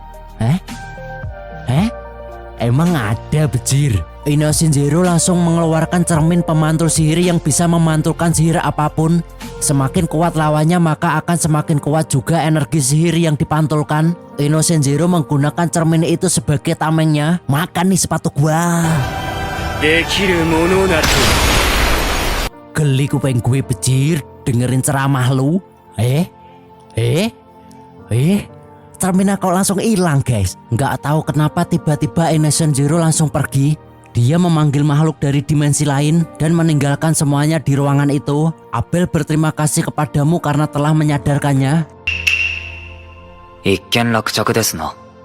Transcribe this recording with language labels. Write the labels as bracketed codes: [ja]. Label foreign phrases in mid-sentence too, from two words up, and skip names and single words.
[id] Emang ada, Bejir? Innocent Zero langsung mengeluarkan cermin pemantul sihir yang bisa memantulkan sihir apapun. Semakin kuat lawannya maka akan semakin kuat juga energi sihir yang dipantulkan. Innocent Zero menggunakan cermin itu sebagai tamengnya. Makan nih sepatu gua. [ja] できるものなら [id] Geli kuping gue, Bejir, dengerin ceramah lu. Cerminnya kok langsung hilang, guys. Nggak tahu kenapa tiba-tiba Innocent Zero langsung pergi. Dia memanggil makhluk dari dimensi lain dan meninggalkan semuanya di ruangan itu. Abel berterima kasih kepadamu karena telah menyadarkannya. [ja] 一件落着ですな。